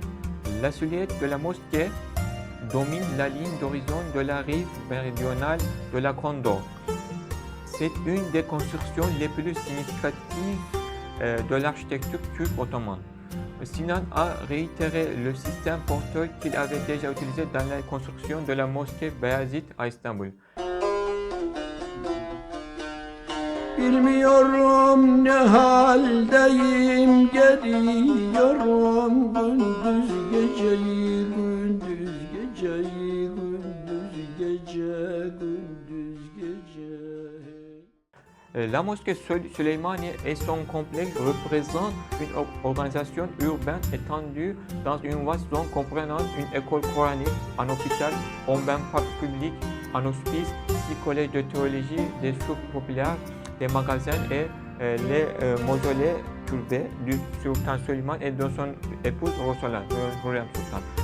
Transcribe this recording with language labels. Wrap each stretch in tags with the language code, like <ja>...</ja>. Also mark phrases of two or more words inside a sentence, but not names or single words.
<fr>La silhouette de la mosquée domine la ligne d'horizon de la rive méridionale de la Côte d'Or. C'est une des constructions les plus significatives de l'architecture turque ottomane. Sinan a réitéré le système porteur qu'il avait déjà utilisé dans la construction de la mosquée Beyazıt à Istanbul.</fr> <tr>Bilmiyorum ne haldeyim, geliyorum gündüz geceyi, gündüz geceyi, gündüz gece, gündüz gece.</tr> <fr>La mosquée Süleymaniye et son complexe représentent une organisation urbaine étendue dans une vaste zone comprenant une école coranique, un hôpital, un bain public, un hospice, 6 collèges de théologie, des souks populaires, des magasins et les mausolées turbés du sultan Süleyman et de son épouse Rosolan, Hürrem Sultan.</fr>